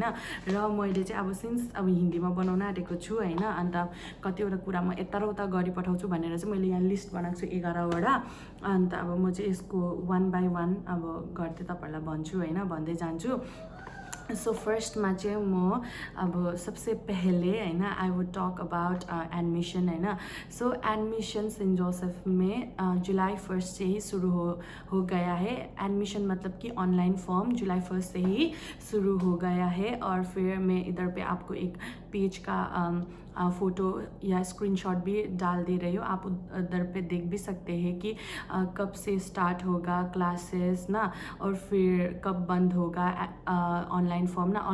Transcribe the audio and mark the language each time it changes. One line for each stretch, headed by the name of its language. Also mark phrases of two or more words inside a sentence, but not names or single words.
Nepali: र मैले चाहिँ अब सिन्स अब हिन्दीमा बनाउन आँटेको छु होइन, अन्त कतिवटा कुरा म यता र उता गरी पठाउँछु भनेर चाहिँ मैले यहाँ लिस्ट बनाएको छु 11वटा। अन्त अब म चाहिँ यसको 1 बाई 1 अब गर्दै तपाईँहरूलाई भन्छु होइन, भन्दै जान्छु। सो फर्स्टमा चाहिँ म अब
Hindi: सबसे पहले
Nepali: होइन
English: I would talk about admission
Nepali: होइन।
Hindi: सो एडमिशन सेंट जोसेफ में जुलाई 1 से ही शुरू हो गया है। एडमिशन मतलब कि ऑनलाइन फॉर्म जुलाई 1 से ही शुरू हो गया है। और फिर मैं इधर पे आपको एक पेज का फ़ोटो या स्क्रीनशॉट भी डाल दे रही हूँ, आप उधर पे देख भी सकते हैं कि कब से स्टार्ट होगा क्लासेस ना, और फिर कब बंद होगा ऑनलाइन फॉर्म ना।